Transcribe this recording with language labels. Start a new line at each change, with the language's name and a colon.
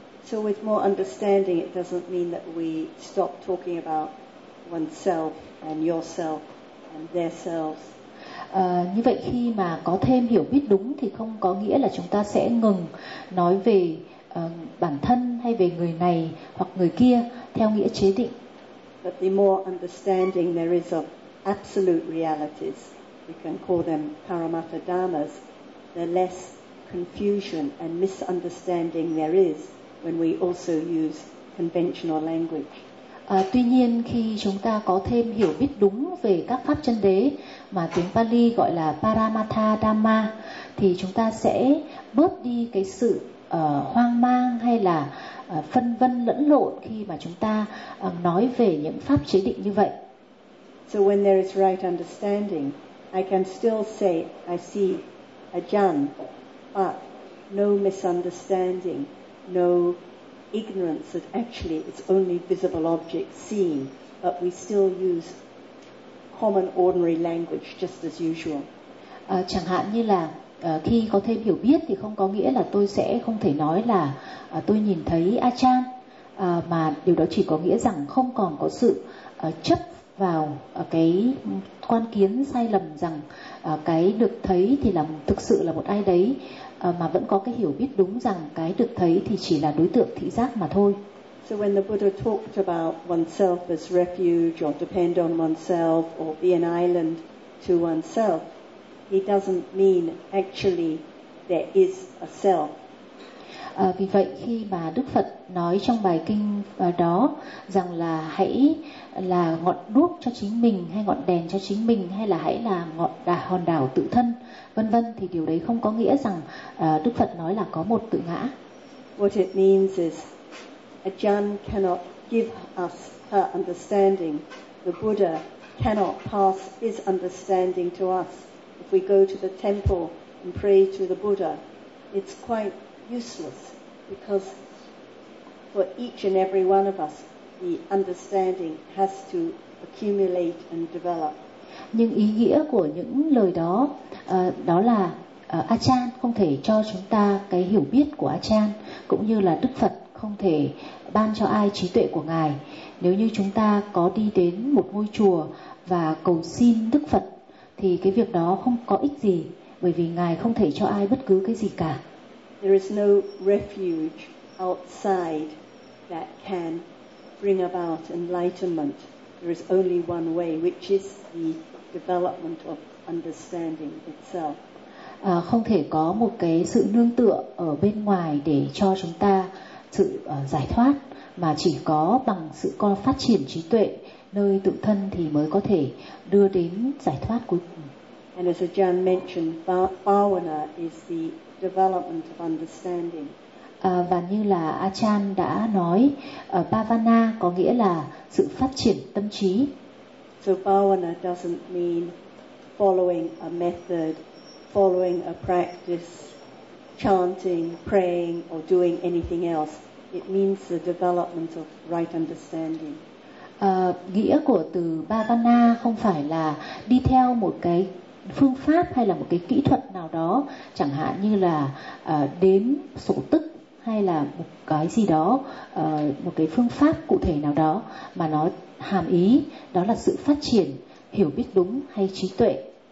English: So with more understanding, it doesn't mean that we stop talking about oneself and yourself and their selves.
Vietnamese: Như vậy khi mà có thêm hiểu biết đúng thì không có nghĩa là chúng ta sẽ ngừng nói về bản thân hay về người này hoặc người kia theo nghĩa chế định.
English: But the more understanding there is of absolute realities, we can call them paramattha dhammas, the less confusion and misunderstanding there is when we also use conventional language.
Vietnamese: Tuy nhiên khi chúng ta có thêm hiểu biết đúng về các pháp chân đế mà tiếng Pali gọi là paramattha dhamma thì chúng ta sẽ bớt đi cái sự hoang mang hay là phân vân lẫn lộn khi mà chúng ta nói về những pháp chế định như vậy.
English: So when there is right understanding, I can still say I see Ajahn, but no misunderstanding, no ignorance that actually it's only visible objects seen, but we still use common ordinary language just as usual.
Vietnamese: Chẳng hạn như là khi có thêm hiểu biết thì không có nghĩa là tôi sẽ không thể nói là tôi nhìn thấy Ajahn, mà điều đó chỉ có nghĩa rằng không còn có sự chấp vào cái quan kiến sai lầm rằng cái được thấy thì là thực sự là một ai đấy, mà vẫn có cái hiểu biết đúng rằng cái được thấy thì chỉ là đối tượng thị giác mà thôi.
English: So when the Buddha talked about oneself as refuge or depend on oneself or be an island to oneself, he doesn't mean actually there is a self.
Vietnamese: Vì vậy khi mà Đức Phật nói trong bài kinh đó rằng là hãy là ngọn đuốc cho chính mình hay ngọn đèn cho chính mình hay là hãy là ngọn hòn đảo tự thân vân vân thì điều đấy không có nghĩa rằng Đức Phật nói là có một tự ngã.
English: What it means is Ajahn cannot give us her understanding. The Buddha cannot pass his understanding to us. If we go to the temple and pray to the Buddha, it's quite useless because for each and every one of us, the understanding has to accumulate and develop.
Vietnamese: Nhưng ý nghĩa của những lời đó, đó là Ajahn không thể cho chúng ta cái hiểu biết của Ajahn, cũng như là Đức Phật không thể ban cho ai trí tuệ của Ngài. Nếu như chúng ta có đi đến một ngôi chùa và cầu xin Đức Phật thì cái việc đó không có ích gì, bởi vì Ngài không thể cho ai bất cứ cái gì cả.
English: There is no refuge outside that can bring about enlightenment. There is only one way, which is the development of understanding itself.
Vietnamese: Không thể có một cái sự nương tựa ở bên ngoài để cho chúng ta sự giải thoát, mà chỉ có bằng sự phát triển trí tuệ nơi tự thân thì mới có thể đưa đến giải thoát cuối cùng.
English: And as Ajahn mentioned, Bhavana is the development of understanding.
Vietnamese: và như là Achan đã nói, Bhavana có nghĩa là sự phát triển tâm trí.
English: So Bhavana doesn't mean following a method, following a practice, chanting, praying, or doing anything else. It means the development of right understanding.
Vietnamese: Nghĩa của từ Bhavana không phải là đi theo một cái phương pháp hay là một cái kỹ thuật nào đó, chẳng hạn như là đếm sổ tức hay là một cái gì đó, một cái phương pháp cụ thể nào đó, mà nó hàm ý đó là sự phát triển, hiểu biết đúng hay trí tuệ.